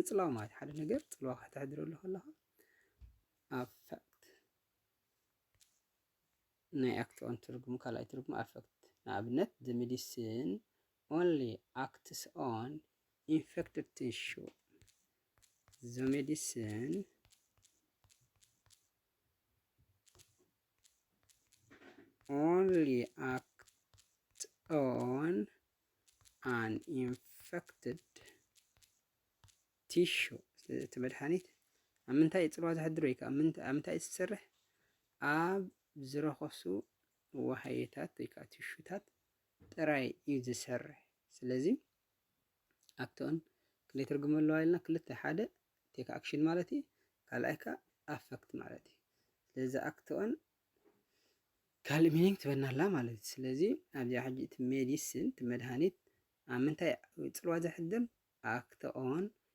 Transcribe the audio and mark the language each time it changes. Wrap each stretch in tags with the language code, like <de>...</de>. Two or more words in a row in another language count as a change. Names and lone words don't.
<ti>ምፅላው ማለት ሓደ ነገር ፅልዋ ከተሕድረሉ ከለኻ ኣፈክት ናይ</ti> <en>act on</en> <ti>ትርጉሙ ካልኣይ ትርጉሙ ኣፈክት። ንኣብነት</ti> <en>the medicine only acts on infected tissue. The medicine only acts on an infected tissue.</en> <ti>እቲ መድሓኒት ኣብ ምንታይ ፅልዋ ዘሕድር ወይ ከዓ ኣብ ምንታይ ዝሰርሕ ኣብ ዝረኸሱ ወሃይታት ወይ ከዓ ቲሹታት ጥራይ እዩ ዝሰርሕ። ስለዚ</ti> <en>act on</en> <ti>ክንደይ ትርጉም ኣለዋ ኢልና ክልተ ሓደ</ti> <en>take action</en> <ti>ማለት እዩ ካልኣይ ከዓ ኣፈክት ማለት እዩ። ስለዚ</ti> <en>act on</en> <ti>ካልእ ሚኒንግ ትበና ኣላ ማለት እዩ። ስለዚ ኣብዚኣ ሕጂ እቲ ሜዲስን እቲ መድሃኒት ኣብ ምንታይ ፅልዋ ዘሕድር</ti> <en>act on</en>